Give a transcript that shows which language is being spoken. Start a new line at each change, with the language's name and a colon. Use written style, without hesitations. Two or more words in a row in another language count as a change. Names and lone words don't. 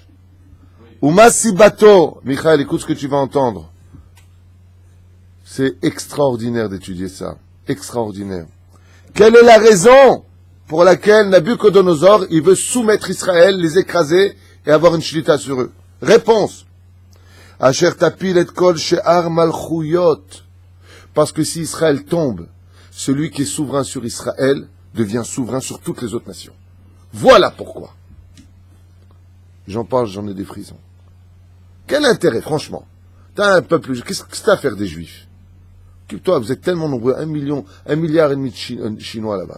French: Umasibato, Michael, écoute ce que tu vas entendre. C'est extraordinaire d'étudier ça. Extraordinaire. Quelle est la raison pour laquelle Nabucodonosor, il veut soumettre Israël, les écraser et avoir une shlita sur eux? Réponse.
Hebrew: אשר תפיל את כל שאר מלכויות.
French: Parce que si Israël tombe, celui qui est souverain sur Israël devient souverain sur toutes les autres nations. Voilà pourquoi. J'en parle, j'en ai des frissons. Quel intérêt, franchement? T'as un peuple, qu'est-ce que t'as à faire des Juifs? Toi, vous êtes tellement nombreux, 1 milliard et demi de Chinois là-bas.